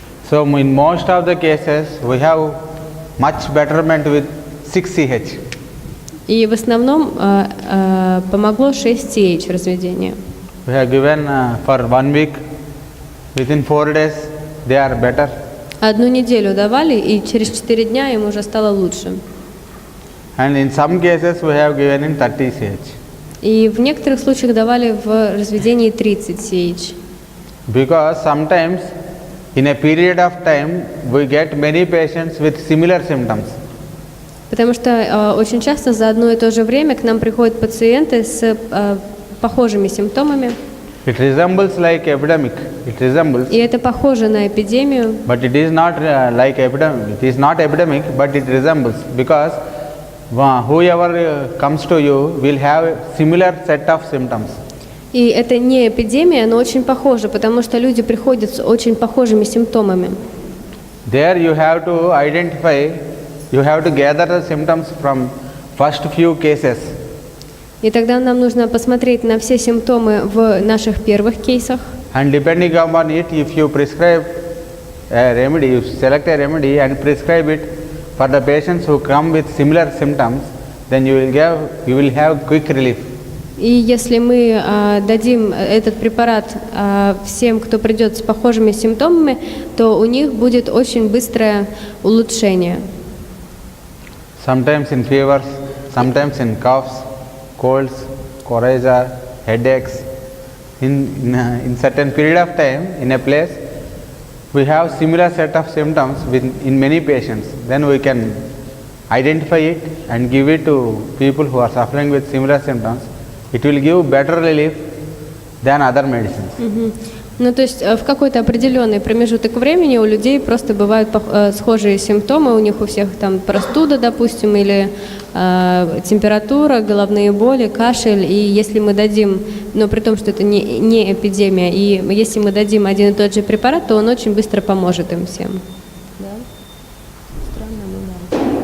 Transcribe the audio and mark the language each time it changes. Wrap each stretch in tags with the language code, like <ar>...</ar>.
<en>So in most of the cases we have much betterment with 6CH.</en> <ru>И в основном помогло 6CH разведение.</ru> <en>We have given for 1 week, within 4 days they are better.</en> <ru>Одну неделю давали, и через 4 дня им уже стало лучше.</ru> <en>And in some cases we have given in 30CH.</en> <ru>И в некоторых случаях давали в разведении 30CH.</ru> <en>Because sometimes in a period of time we get many patients with similar symptoms.</en> <ru>Потому что очень часто за одно и то же время к нам приходят пациенты с похожими симптомами.</ru> <en>It resembles like epidemic. It resembles.</en> <ru>И это похоже на эпидемию.</ru> <en>But it is not like epidemic. It is not epidemic, but it resembles because whoever comes to you will have a similar set of symptoms.</en> <ru>И это не эпидемия, но очень похоже, потому что люди приходят с очень похожими симптомами.</ru> <en>There you have to identify, you have to gather the symptoms from first few cases.</en> <ru>И тогда нам нужно посмотреть на все симптомы в наших первых кейсах.</ru> <en>And depending upon it, if you prescribe a remedy, you select a remedy and prescribe it for the patients who come with similar symptoms, then you will have quick relief.</en> <ru>И если мы дадим этот препарат всем, кто придет с похожими симптомами, то у них будет очень быстрое улучшение.</ru> <en>Sometimes in fevers, sometimes in coughs, colds, coryza, headaches. In certain period of time, in a place, we have similar set of symptoms in many patients. Then we can identify it and give it to people who are suffering with similar symptoms. It will give better relief than other medicines.</en> <ru>Ну, то есть в какой-то определенный промежуток времени у людей просто бывают схожие симптомы, у них у всех там простуда, допустим, или температура, головные боли, кашель, и если мы дадим, но при том, что это не эпидемия, и если мы дадим один и тот же препарат, то он очень быстро поможет им всем. Да? Странно, но да.</ru>